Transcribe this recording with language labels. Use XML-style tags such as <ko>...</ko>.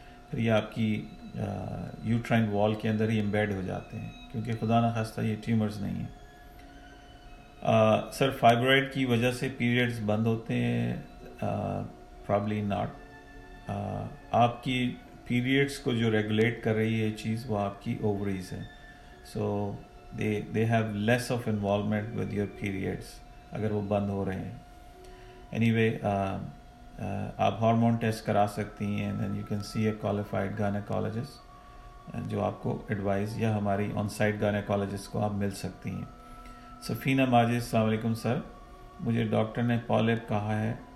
<ur>پھر یہ آپ کی یوٹرائن وال کے اندر ہی امبیڈ ہو جاتے ہیں, کیونکہ خدا نخواستہ یہ ٹیومرز نہیں ہیں. سر فائبرائڈ کی وجہ سے پیریڈز بند ہوتے ہیں؟</ur> <en>Probably not.</en> <ur>آپ کی پیریڈز کو جو ریگولیٹ کر رہی ہے چیز وہ آپ کی اووریز ہے.</ur> <en>so they have less of involvement with your periods</en> <ur>اگر وہ بند ہو رہے ہیں. anyway آپ ہارمون ٹیسٹ کرا سکتی ہیں,</ur> <en>and then you can see a qualified gynecologist</en> <ur>جو آپ کو ایڈوائز, یا ہماری آن سائٹ gynecologist کو آپ مل سکتی ہیں. سفینہ ماجد, السلام علیکم سر, مجھے ڈاکٹر نے پالپ کہا ہے.</ur>